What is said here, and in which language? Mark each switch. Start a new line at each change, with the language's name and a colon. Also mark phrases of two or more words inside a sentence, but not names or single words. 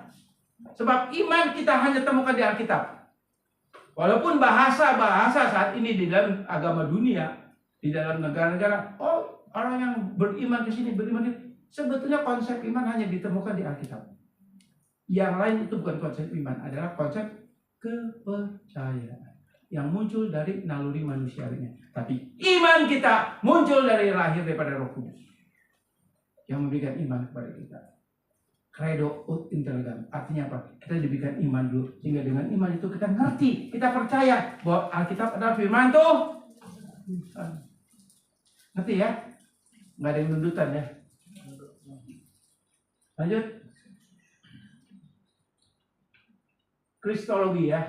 Indonesian: Sebab iman kita hanya temukan di Alkitab. Walaupun bahasa-bahasa saat ini di dalam agama dunia, di dalam negara-negara, orang yang beriman ke sini, beriman ke sini, sebetulnya konsep iman hanya ditemukan di Alkitab. Yang lain itu bukan konsep iman, adalah konsep kepercayaan yang muncul dari naluri manusiawinya. Tapi iman kita muncul dari lahir daripada Roh Kudus yang memberikan iman kepada kita.
Latin: Credo ut intellegam.
Indonesian: Artinya apa? Kita diberikan iman dulu. Sehingga dengan iman itu kita ngerti. Kita percaya bahwa Alkitab adalah firman Tuhan. Ngerti ya? Nggak ada yang nundutan ya. Lanjut. Kristologi ya.